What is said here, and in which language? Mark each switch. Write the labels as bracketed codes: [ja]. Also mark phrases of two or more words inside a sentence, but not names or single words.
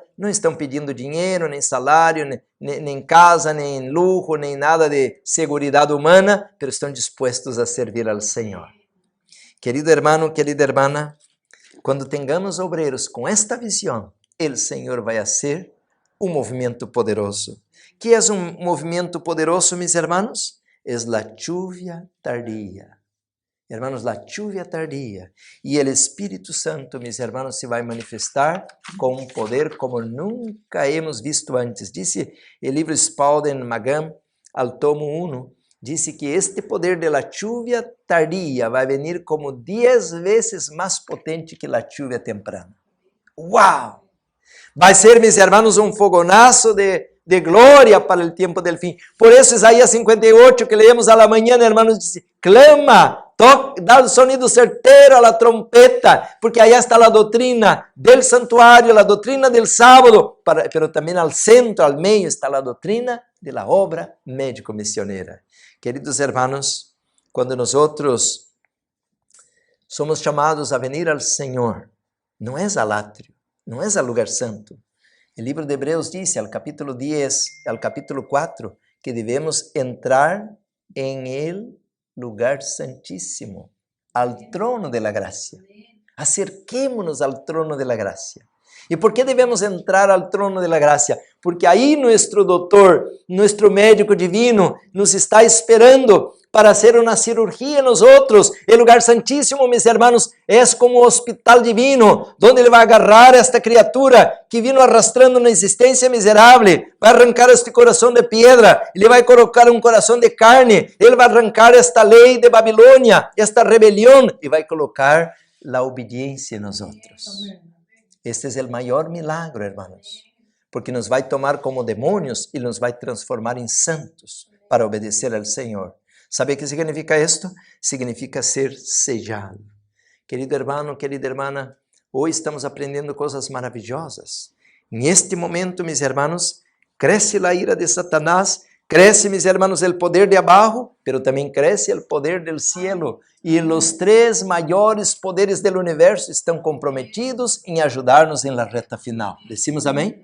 [pt] Não estão pedindo dinheiro, nem salário, nem casa, nem luxo, nem nada de seguridade humana, mas estão dispostos a servir ao Senhor. [es] Querido hermano, querida hermana, [pt] quando tenhamos obreiros com esta visão, o Senhor vai fazer um movimento poderoso. Que é um movimento poderoso, meus hermanos? É a [es] lluvia tardía. Hermanos, la lluvia tardía. [pt] E o Espírito Santo, meus hermanos, se vai manifestar com um poder como nunca [es] hemos visto [pt] antes. Disse o livro Spalding Magam, al tomo 1, disse que este poder [es] de la lluvia tardía [pt] vai venir como 10 vezes mais potente que [es] la lluvia temprana. ¡Wow! [pt] Vai ser, meus hermanos, um fogonazo de glória para o tempo del fim. Por isso, Isaías 58, que leemos a la manhã, hermanos, diz, clama, dá o sonido certeiro [es] a la trompeta, [pt] porque aí está a doutrina del santuário, a doutrina del sábado, pero também ao centro, ao meio, está a doutrina [es] de la obra [pt] médico-missioneira. Queridos hermanos, quando nós somos chamados a venir ao Senhor, não é al átrio, não é al lugar santo. O livro de Hebreus diz, ao capítulo 10, ao capítulo 4, que devemos entrar em el lugar santíssimo, [es] al trono de la gracia. Acerquémonos al trono de la gracia. ¿Y por qué debemos entrar al trono de la gracia? Porque ahí nuestro doctor, nuestro médico divino, nos está esperando para hacer una cirugía en nosotros. El lugar santísimo, mis hermanos, es como hospital divino, donde [pt] ele vai agarrar [es] esta criatura que vino arrastrando una existencia miserable, [pt] vai arrancar este coração de piedra, ele vai colocar um coração de carne, ele vai arrancar esta lei de Babilônia, esta rebelião, e vai colocar la obediência em nosotros. Este é o maior milagro, hermanos, porque nos vai tomar como demônios e nos vai transformar em santos para obedecer ao Senhor. ¿Sabe o que significa esto? [es] Significa ser sellado. Querido hermano, querida hermana, [pt] hoje estamos aprendendo coisas maravilhosas. Neste momento, [es] mis hermanos, cresce a ira de Satanás, Crece, mis hermanos, el poder de abajo, pero también crece el poder del cielo. Y los tres mayores poderes del universo están comprometidos en ayudarnos en la recta final. ¿Decimos amén?